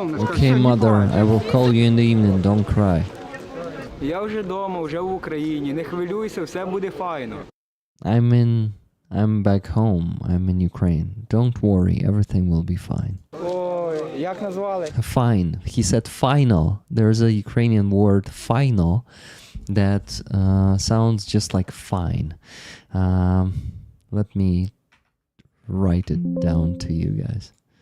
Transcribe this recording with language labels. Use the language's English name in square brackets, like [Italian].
[English] Okay, mother, I will call you in the evening, don't cry. [Ukrainian] Я вже вдома, вже в Україні. Не хвилюйся, все буде файно. [English] I'm back home. I'm in Ukraine. Don't worry, everything will be fine. [Ukrainian] Ой, як назвали? [English] Fine. He said final. There's a Ukrainian word final that sounds just like fine. Let me write it down to you guys.